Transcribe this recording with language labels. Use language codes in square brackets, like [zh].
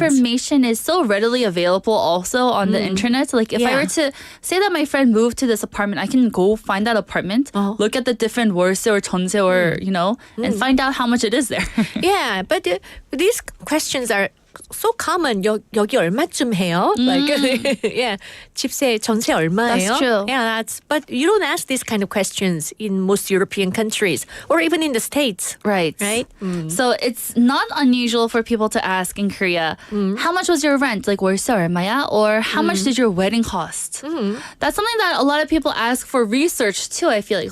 [en] information is so readily available also on the internet. Like if I were to say that my friend moved to this apartment, I can go find that apartment, look at the different 월세 or 전세 or, and find out how much it is there. Yeah, but these questions are so common. [ko] 여기 얼마쯤 해요? Yeah, 집세 전세 얼마예요? [en] That's true. Yeah, but you don't ask these kind of questions in most European countries or even in the States. Right. So it's not unusual for people to ask in Korea, how much was your rent? [ko] Like 월세 얼마야? [en] Or how much did your wedding cost? That's something that a lot of people ask for research too, I feel like.